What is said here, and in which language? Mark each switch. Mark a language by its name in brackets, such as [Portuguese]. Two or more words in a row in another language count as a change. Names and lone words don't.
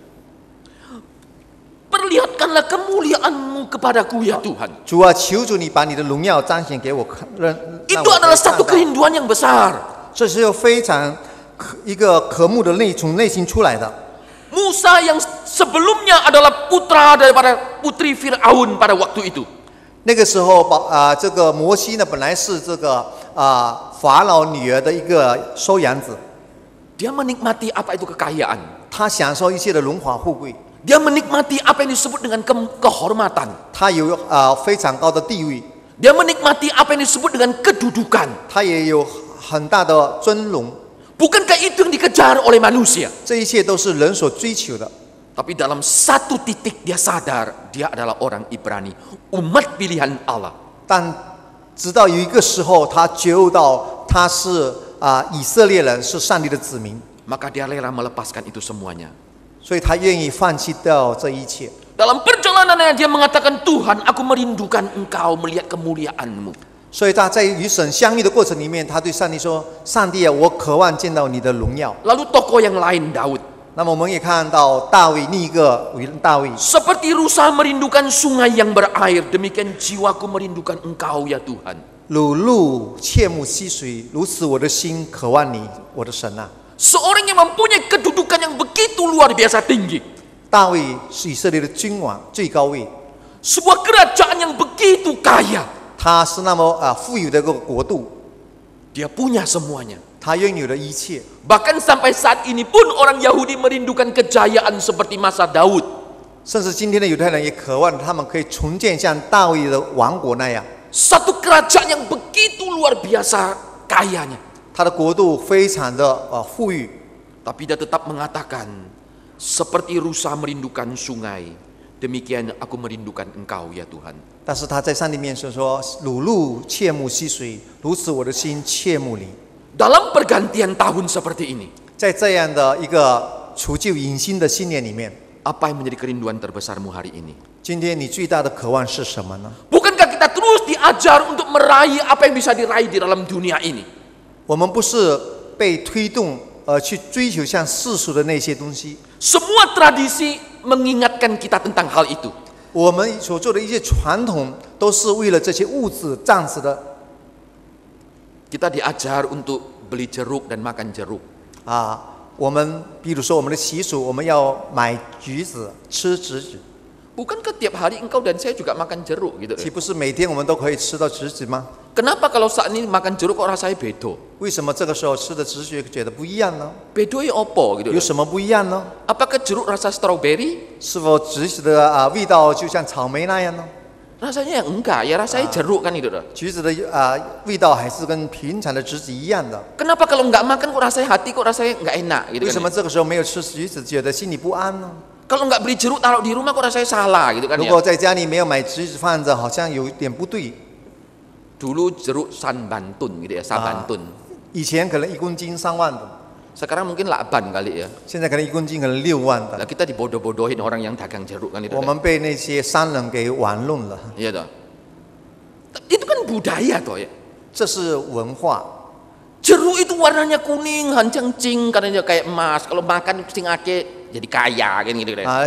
[Indonesian] Perlihatkanlah kemuliaanmu kepadaku ya Tuhan. [Chinese] 主啊，求主你把你的荣耀彰显给我看，让 [Indonesian] Itu [Chinese] 我可以 [Indonesian] adalah [Chinese] 看 [Indonesian] satu [Chinese] 到。 [Indonesian] kerinduan yang besar. [Chinese] 这是非常一个渴慕的从内心出来的。 [Indonesian] Musa yang sebelumnya adalah putra daripada putri Fir'aun pada waktu itu. [Chinese] 那个时候，这个摩西呢，本来是这个法老女儿的一个收养子， [Indonesian] Dia menikmati apa itu kekayaan. [Chinese] 他享受一切的荣华富贵， [Indonesian] Dia menikmati apa yang disebut dengan kehormatan. [Chinese] 他有非常高的地位， [Indonesian] Dia menikmati apa yang disebut dengan kedudukan. [Chinese] 他也有很大的尊荣。 [Indonesian] Bukankah itu yang dikejar oleh manusia? [Chinese] 这一切都是人所追求的。 [Indonesian] Tapi dalam satu titik dia sadar dia adalah orang Ibrani, umat pilihan Allah. [Chinese] 但直到有一个时候，他觉悟到他是以色列人，是上帝的子民， [Indonesian] Maka dia rela melepaskan itu semuanya. [Chinese] 所以他愿意放弃掉这一切。 [Indonesian] Dalam perjalanannya dia mengatakan, Tuhan, aku merindukan Engkau melihat kemuliaan-Mu. [Chinese] 所以他在与神相遇的过程里面，他对上帝说：“上帝啊，我渴望见到你的荣耀。” [Indonesian] Lalu tokoh yang lain Daud. [Chinese] 那么我们也看到大卫，另一个伟人大卫， [Indonesian] Seperti rusa merindukan sungai yang berair, demikian jiwaku merindukan Engkau ya Tuhan. [Chinese] 如鹿切慕溪水，如此我的心渴望你，我的神啊！ [Indonesian] Seorang yang mempunyai kedudukan yang begitu luar biasa tinggi. [Chinese] 大卫是以色列的君王，最高位， [Indonesian] Sebuah kerajaan yang begitu kaya. [Chinese] 他是那么富有的一个国度， [Indonesian] Dia punya semuanya. [Chinese] 他拥有的一切。 [Indonesian] Bahkan sampai saat ini pun orang Yahudi merindukan kejayaan seperti masa Daud. [Chinese] 甚至今天的犹太人也渴望他们可以重建像大卫的王国那样， [Indonesian] Satu kerajaan yang begitu luar biasa kayanya. [Chinese] 他的国度非常的富裕， [Indonesian] Tapi dia tetap mengatakan, seperti rusa merindukan sungai, demikian aku merindukan Engkau ya Tuhan. [Chinese] 但是他在上帝面前说：“如鹿切慕溪水，如此我的心切慕你。” [Indonesian] Dalam pergantian tahun seperti ini, [Chinese] 在这样的一个除旧迎新的新年里面， [Indonesian] apa yang menjadi kerinduan terbesarmu hari ini? [Chinese] 今天你最大的渴望是什么呢？ [Indonesian] Bukankah kita terus diajar untuk meraih apa yang bisa diraih di dalam dunia ini? [Chinese] 我们不是被推动去追求像世俗的那些东西， [Indonesian] Semua tradisi mengingatkan kita tentang hal itu. [Chinese] 我们所做的一些传统都是为了这些物质暂时的 [Indonesian] Kita diajar untuk beli jeruk dan makan jeruk. [Chinese] 我们比如说我们的习俗，我们要买橘子吃橘子， [Indonesian] Bukankah tiap hari engkau dan saya juga makan jeruk gitu? [Chinese] 岂不是每天我们都可以吃到橘子吗？ [Indonesian] Kenapa kalau saat ini makan jeruk kok rasanya bedo? [Chinese] 为什么这个时候吃的橘子觉得不一样呢？ [Javanese] Bedo ya opo gitu? [Chinese] 有什么不一样呢？ [Indonesian] Apakah jeruk rasa strawberry? [Chinese] 是否橘子的味道就像草莓那样呢？ [Indonesian] Rasanya enggak, ya rasanya jeruk kan itu. [Chinese] 橘子的味道还是跟平常的橘子一样的。 [Indonesian] Kenapa kalau enggak makan kok rasanya hati kok rasanya enggak enak gitu [Chinese] 为 [Indonesian] kan? [Chinese] 什么这个时候没有吃橘子，觉得心里不安呢？ [Indonesian] Kalau enggak beli jeruk taruh di rumah kok rasanya salah gitu kan [Chinese] 如 [Indonesian] ya? [Chinese] 果在家里没有买橘子放着，好像有点不对。 [Indonesian] Dulu jeruk san bantun gitu ya, sabantun. [Chinese] 以前可能1公斤3万的， [Indonesian] Sekarang mungkin lakban kali ya. [Chinese] 现在可能1公斤可能6万 [Indonesian] Lah [Chinese] 的。 [Indonesian] kita dibodoh-bodohin orang yang dagang jeruk kan itu. [Chinese] 我们被那些商人给玩弄了， [Indonesian] Iya toh. Itu kan budaya toh ya. [Chinese] 这是文化。 [Indonesian] Jeruk itu warnanya kuning, hanceng-cing, katanya kayak emas. Kalau makan [Javanese] sing ake [Indonesian] jadi kaya kan gitu kan.